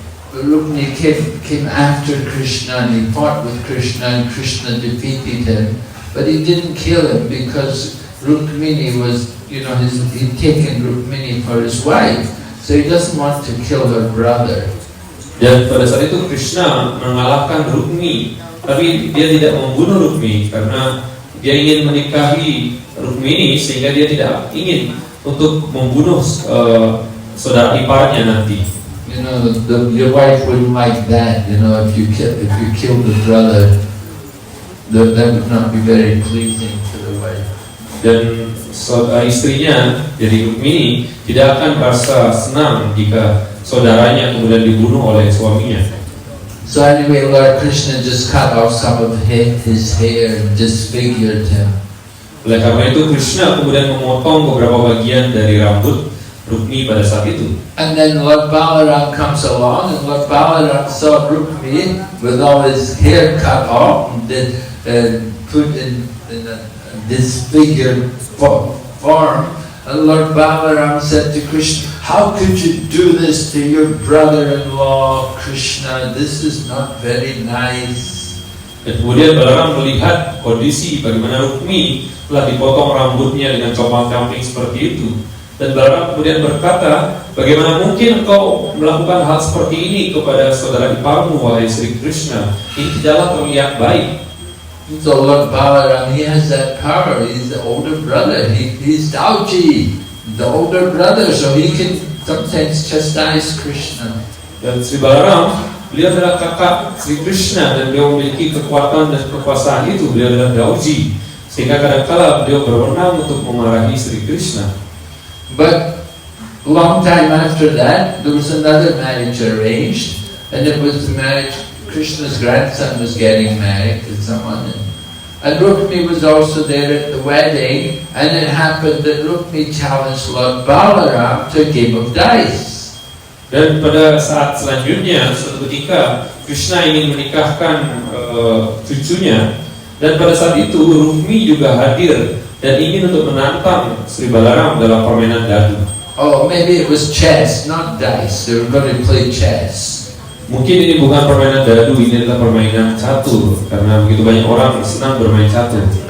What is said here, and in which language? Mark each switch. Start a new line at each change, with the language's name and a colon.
English: Rukmini came after Krishna and he fought with Krishna and Krishna defeated him, but he didn't kill him because Rukmini was, he'd taken Rukmini for his wife, so he doesn't want to kill her brother.
Indonesian: Dan pada saat itu Krishna mengalahkan Rukmini, tapi dia tidak membunuh Rukmini karena dia ingin menikahi Rukmini, sehingga dia tidak ingin untuk membunuh saudara iparnya nanti.
English: Your wife wouldn't like that. If you kill the brother, that would not be very pleasing to the wife.
Indonesian: Dan istrinya, jadi Rukmini, tidak akan merasa senang jika saudaranya kemudian dibunuh oleh suaminya.
English: So anyway, Lord Krishna just cut off some of his hair and disfigured him.
Indonesian: Oleh karena itu Krishna kemudian memotong beberapa bagian dari rambut Rukmi pada saat itu.
English: And then Lord Balaram comes along, and Lord Balaram saw Rukmi with all his hair cut off and put in a disfigured form. And Lord Balaram said to Krishna, "How could you do this to your brother-in-law, Krishna? This is not very nice."
Indonesian: Dan kemudian Balaram melihat kondisi bagaimana Rukmi telah dipotong rambutnya dengan compang-camping seperti itu. Dan Balaram kemudian berkata, "Bagaimana mungkin engkau melakukan hal seperti ini kepada saudara iparmu, wahai Sri Krishna? Ini tidaklah terlihat baik."
English: So Lord Balaram, he has that power. He's the older brother. He's Dauji, the older brother, so he can sometimes chastise Krishna.
Indonesian: Dan Sri Balaram, beliau adalah kakak Sri Krishna dan beliau memiliki kekuatan dan kekuasaan itu. Beliau adalah Dauji, sehingga kadang-kala beliau berwenang untuk memarahi Sri Krishna.
English: But long time after that, there was another marriage arranged, and it was the marriage. Krishna's grandson was getting married to someone, and Rukmi was also there at the wedding, and it happened that Rukmi challenged Lord Balaram to a game of dice.
Indonesian: Dan pada saat selanjutnya, suatu ketika Krishna ingin menikahkan cucunya, dan pada saat itu Rukmi juga hadir dan ingin untuk menantang Sri Balaram dalam permainan dadu.
English: Oh, maybe it was chess, not dice. They were going to play chess.
Indonesian: Mungkin ini bukan permainan dadu, ini adalah permainan catur, karena begitu banyak orang senang bermain catur.